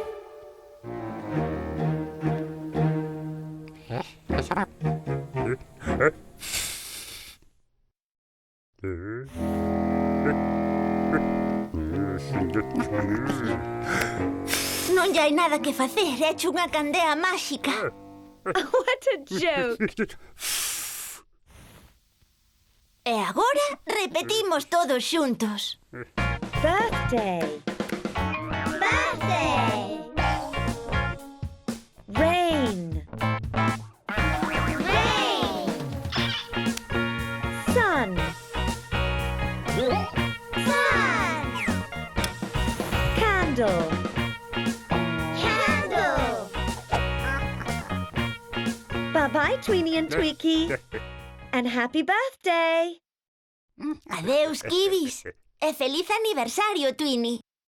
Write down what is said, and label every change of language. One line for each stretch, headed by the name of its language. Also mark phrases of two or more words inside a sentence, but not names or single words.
Galician: Non lle hai nada que facer, hecho unha candea máxica.
English: What a joke.
Galician: E agora repetimos todos xuntos.
English: Birthday. Birthday! Rain. Rain! Sun. Sun! Candle. Candle! Bye-bye, Tweenie and Tweaky. And happy birthday.
Galician: Adeus, Kibis. E feliz aniversario, Twinnie.